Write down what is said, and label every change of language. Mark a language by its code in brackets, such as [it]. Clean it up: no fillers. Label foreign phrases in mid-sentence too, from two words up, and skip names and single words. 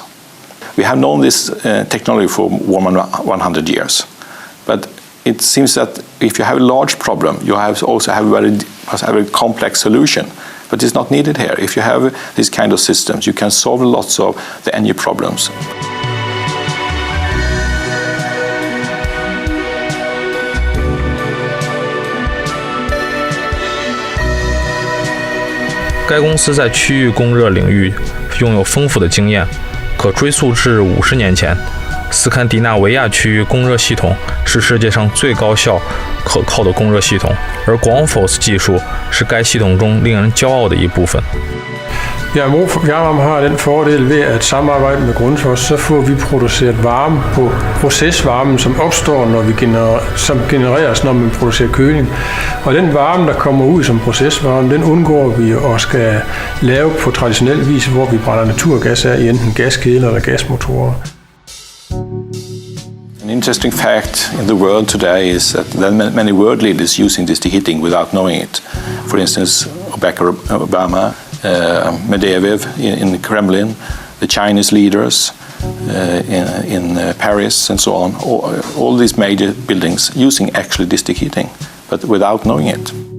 [en] We have known this technology for more than 100 years, but it seems that if you have a large problem, you also have a very complex solution, but it's not needed here. If you have these kind of systems, you can solve lots of the energy problems. [zh] 该公司在区域供热领域拥有丰富的经验，可追溯至50年前。斯堪的纳维亚区域供热系统是世界上最高效、可靠的供热系统，而 Grundfos 技术是该系统中令人骄傲的一部分。 [da] Fjernvarme har den fordel ved at samarbejde med Grundfos, så får vi produceret varme på procesvarmen, som opstår, som genereres, når man producerer køling. Og den varme, der kommer ud som procesvarme, den undgår vi og skal lave på traditionel vis, hvor vi brænder naturgas af i enten gaskedler eller gasmotorer. [en] An interesting fact in the world today is that there are many world leaders using district heating without knowing it. For instance, Barack Obama, Medvedev in the Kremlin, the Chinese leaders in Paris and so on, all these major buildings using actually district heating, but without knowing it.